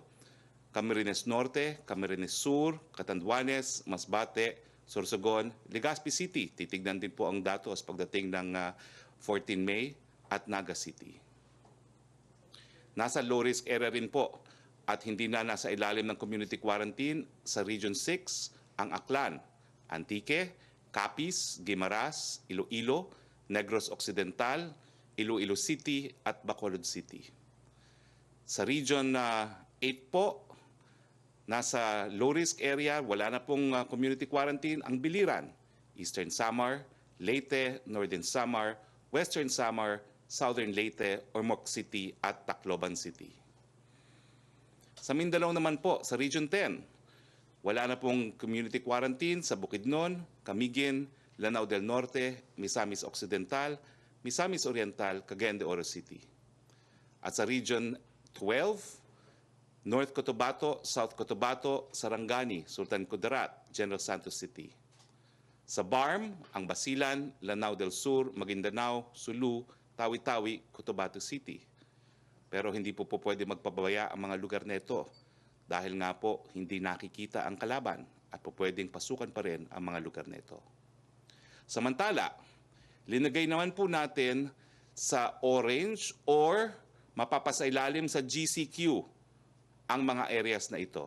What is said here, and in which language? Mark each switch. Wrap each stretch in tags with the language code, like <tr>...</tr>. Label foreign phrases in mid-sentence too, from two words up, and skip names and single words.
<tl>Camarines Norte, Camarines Sur, Catanduanes, Masbate, Sorsogon, Legazpi City. Titignan din po ang datos pagdating ng 14 May at Naga City. Nasa low-risk area rin po at hindi na nasa ilalim ng community quarantine sa Region 6 ang Aklan, Antique, Capiz, Guimaras, Iloilo, Negros Occidental, Iloilo City at Bacolod City. Sa Region 8 po, nasa low-risk area, wala na pong community quarantine, ang Biliran, Eastern Samar, Leyte, Northern Samar, Western Samar, Southern Leyte, Ormoc City at Tacloban City. Sa Mindanao naman po, sa Region 10, wala na pong community quarantine sa Bukidnon, Camiguin, Lanao del Norte, Misamis Occidental, Misamis Oriental, Cagayan de Oro City. At sa Region 12, North Cotabato, South Cotabato, Sarangani, Sultan Kudarat, General Santos City. Sa BARM, ang Basilan, Lanao del Sur, Maguindanao, Sulu, Tawi-Tawi, Cotabato City. Pero hindi po pwede magpabaya ang mga lugar na ito dahil nga po hindi nakikita ang kalaban at po pwedeng pasukan pa rin ang mga lugar na ito. Samantala, linagay naman po natin sa orange or mapapasailalim sa GCQ ang mga areas na ito.</tl>